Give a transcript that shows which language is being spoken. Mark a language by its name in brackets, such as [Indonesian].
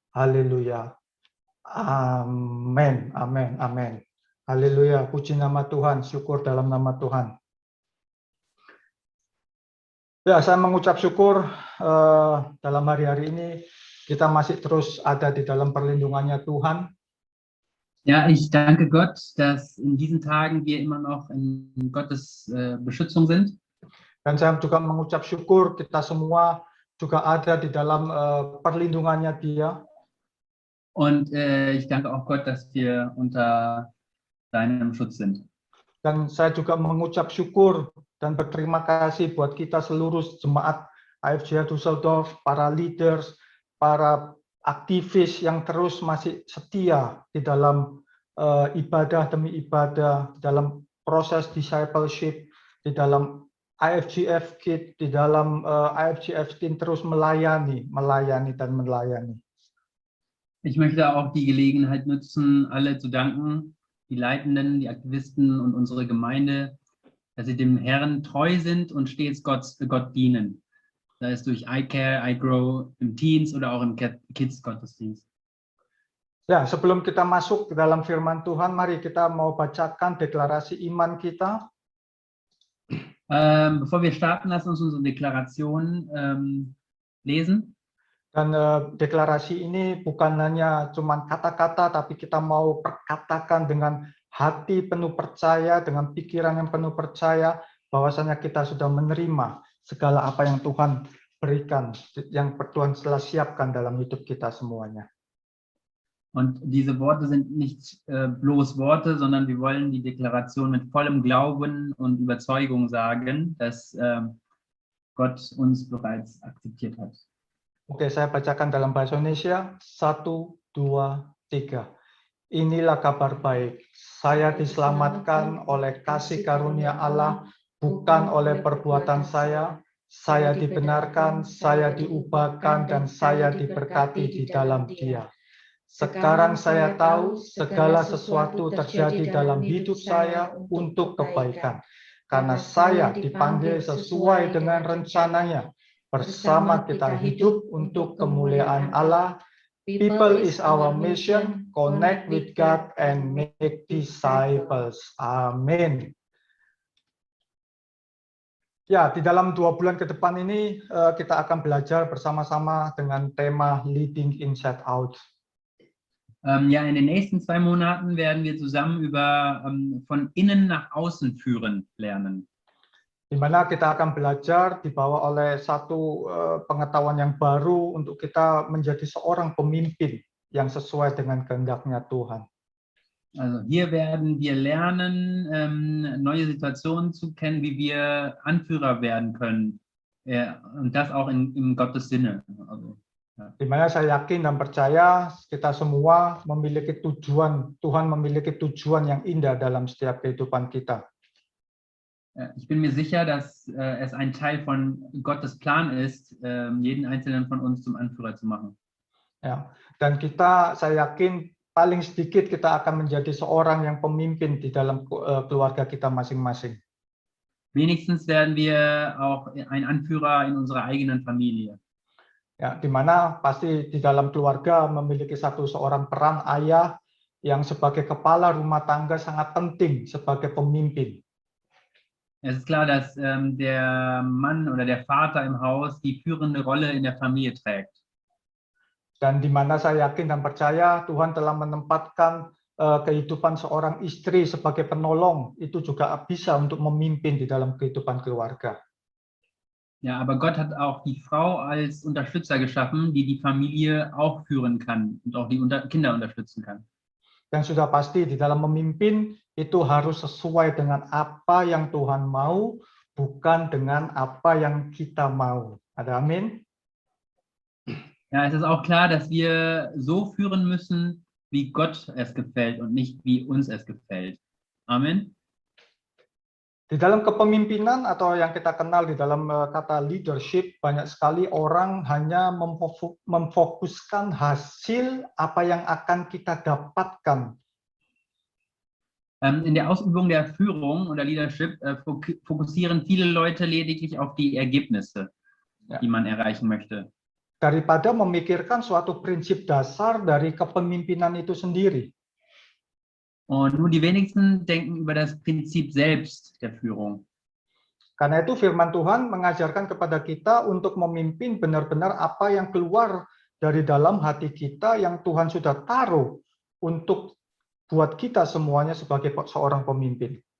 [Indonesian] Haleluya. Amin. Amin. Amin. Haleluya. Puji nama Tuhan, syukur dalam nama Tuhan. Ya, saya mengucap syukur dalam hari-hari ini kita masih terus ada di dalam perlindungannya Tuhan. [German] Ja, ich danke Gott, dass in diesen Tagen wir immer noch in Gottes Beschützung sind. [Indonesian] Dan saya juga mengucap syukur kita semua juga ada di dalam perlindungannya Dia. [German] Und ich danke auch Gott, dass wir unter seinem Schutz sind. [Indonesian] Dan saya juga mengucap syukur dan berterima kasih buat kita seluruh jemaat AFJH Düsseldorf, para leaders, para aktivis yang terus masih setia di dalam ibadah demi ibadah, dalam proses discipleship, di dalam IFGF Kid, di dalam IFGF Team terus melayani dan melayani. [German] Ich möchte auch die Gelegenheit nutzen, alle zu danken, die Leitenden, die Aktivisten und unsere Gemeinde, dass sie dem Herrn treu sind und stets Gott dienen. Sei es durch iCare, iGrow, im Teens oder auch im Kids-Gottesdienst. [Indonesian] Ya, sebelum kita masuk ke dalam firman Tuhan, mari kita mau bacakan deklarasi iman kita. [German] Bevor wir starten, lass uns unsere Deklaration lesen. [Indonesian] Dan deklarasi ini bukan hanya cuma kata-kata, tapi kita mau perkatakan dengan hati penuh percaya, dengan pikiran yang penuh percaya, bahwasanya kita sudah menerima segala apa yang Tuhan berikan, yang Tuhan telah siapkan dalam hidup kita semuanya. [German] Und diese Worte sind nicht bloß Worte, sondern wir wollen die Deklaration mit vollem Glauben und Überzeugung sagen, dass Gott uns bereits akzeptiert hat. [Indonesian] Oke, saya bacakan dalam bahasa Indonesia. 1, 2, 3. Inilah kabar baik. Saya diselamatkan oleh kasih karunia Allah, bukan oleh perbuatan saya. Saya dibenarkan, saya diubahkan, dan saya diberkati di dalam Dia. Sekarang saya tahu segala sesuatu terjadi dalam hidup saya untuk kebaikan. Karena saya dipanggil sesuai dengan rencananya. Bersama kita hidup untuk kemuliaan Allah. [English] People is our mission. Connect with God and make disciples. Amin. [Indonesian] Ya, di dalam 2 bulan ke depan ini kita akan belajar bersama-sama dengan tema Leading Inside Out. [German] Ja, in den nächsten 2 Monaten werden wir zusammen über von innen nach außen führen lernen. [Indonesian] Di mana kita akan belajar dibawa oleh satu pengetahuan yang baru untuk kita menjadi seorang pemimpin yang sesuai dengan kehendak-Nya Tuhan. [German] Also hier werden wir lernen, neue Situationen zu kennen, wie wir Anführer werden können. Und das auch in Gottes Sinne. Also, ja. [Indonesian] Di mana saya yakin dan percaya kita semua memiliki tujuan, Tuhan memiliki tujuan yang indah dalam setiap kehidupan kita. [German] Ich bin mir sicher, dass es ein Teil von Gottes Plan ist, jeden einzelnen von uns zum Anführer zu machen. [Indonesian] Ya, dan saya yakin paling sedikit kita akan menjadi seorang yang pemimpin di dalam keluarga kita masing-masing. [German] Wenigstens werden wir auch ein Anführer in unserer eigenen Familie. [Indonesian] Ya, di mana pasti di dalam keluarga memiliki seorang peran ayah yang sebagai kepala rumah tangga sangat penting sebagai pemimpin. [German] Es ist klar, dass der Mann oder der Vater im Haus die führende Rolle in der Familie trägt. [Indonesian] Dan di mana saya yakin dan percaya Tuhan telah menempatkan kehidupan seorang istri sebagai penolong, itu juga bisa untuk memimpin di dalam kehidupan keluarga. [German] Ja, aber Gott hat auch die Frau als Unterstützer geschaffen, die die Familie auch führen kann und auch die Kinder unterstützen kann. [Indonesian] Dan sudah pasti di dalam memimpin itu harus sesuai dengan apa yang Tuhan mau, bukan dengan apa yang kita mau. Ada amin? [German] Ja, es ist auch klar, dass wir so führen müssen, wie Gott es gefällt und nicht wie uns es gefällt. Amen. [Indonesian] Di dalam kepemimpinan atau yang kita kenal di dalam kata leadership, banyak sekali orang hanya memfokuskan hasil apa yang akan kita dapatkan. [German] In der Ausübung der Führung oder Leadership fokussieren viele Leute lediglich auf die Ergebnisse, die man erreichen möchte. [Indonesian] Daripada memikirkan suatu prinsip dasar dari kepemimpinan itu sendiri. [German] Und nur die wenigsten denken über das Prinzip selbst der Führung. [Indonesian] Karena itu firman Tuhan mengajarkan kepada kita untuk memimpin benar-benar apa yang keluar dari dalam hati kita yang Tuhan sudah taruh untuk buat kita semuanya sebagai seorang pemimpin.